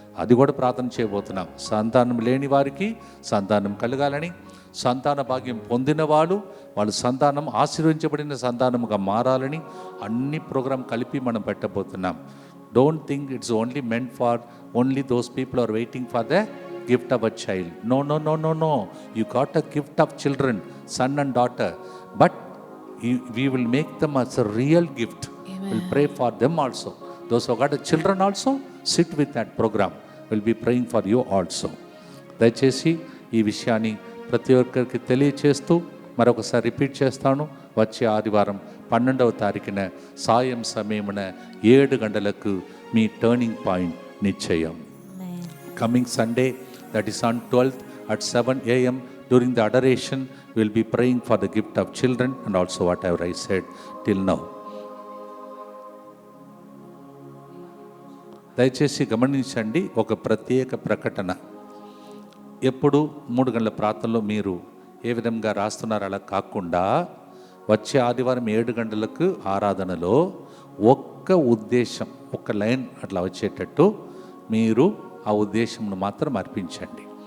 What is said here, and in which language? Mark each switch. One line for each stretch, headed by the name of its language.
Telugu: అది కూడా ప్రార్థన చేయబోతున్నాం. సంతానం లేని వారికి సంతానం కలగాలని, సంతాన భాగ్యం పొందిన వాళ్ళు సంతానం ఆశీర్వదించబడిన సంతానముగా మారాలని అన్ని ప్రోగ్రాం కలిపి మనం పెట్టబోతున్నాం.
English: Don't think it's only meant for only those people are waiting for the gift of a child. No no no no no you got a gift of children, son and daughter, but we will make them as a real gift. We'll pray for them also. Those who got children also, sit with that program. We'll be praying for you also.
Telugu: దయచేసి ఈ విషయాన్ని ప్రతి ఒక్కరికి తెలియచేస్తూ మరొకసారి repeat చేస్తాను. వచ్చే ఆదివారం 12వ తారీఖున సాయం సమయమున 7 గంటలకు మీ టర్నింగ్ పాయింట్ నిశ్చయం.
English: Coming Sunday, that is on 12th at 7 a.m. during the adoration, we'll be praying for the gift of children and also whatever I said till now.
Telugu: దయచేసి గమనించండి, ఒక ప్రత్యేక ప్రకటన. ఎప్పుడు 3 గంటల ప్రార్థనలో మీరు ఏ విధంగా రాస్తున్నారు అలా కాకుండా, వచ్చే ఆదివారం 7 గంటలకు ఆరాధనలో ఒక్క ఉద్దేశం, ఒక లైన్ అట్లా వచ్చేటట్టు మీరు ఆ ఉద్దేశంను మాత్రం అర్పించండి.